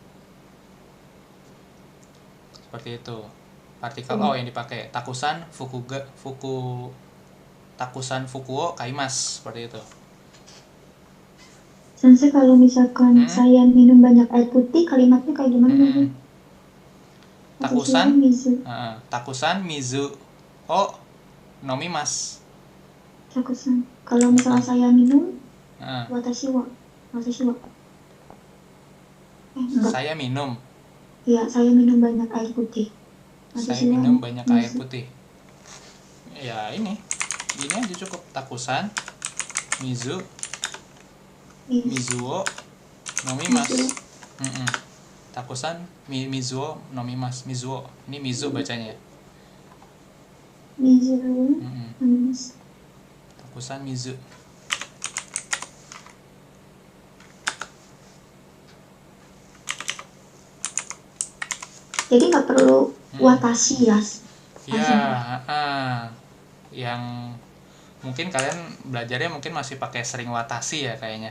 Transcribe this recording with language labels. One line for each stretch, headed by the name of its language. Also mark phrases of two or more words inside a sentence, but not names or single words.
Indonesian: Seperti itu. Partikel o yang dipakai.
Japanese: たくさん服を買います,
Indonesian: seperti itu. Sensei, kalau misalkan saya minum banyak air putih, kalimatnya kayak gimana?
Japanese: たくさん水を飲みます.
Indonesian: Takusan. Kalau misalnya saya minum,
Japanese: 私は.
Indonesian: Saya minum. Iya, saya minum banyak air putih. Saya minum banyak air putih. Ya ini aja cukup.
Japanese: たくさん水を飲みます. たくさん水を飲みます.
Indonesian: Mizuo, ini mizu bacanya. Nomimas.
Japanese: たくさん水.
Indonesian: Jadi nggak perlu watashi ya? Iya, yang mungkin kalian belajarnya mungkin masih pakai sering watashi ya kayaknya.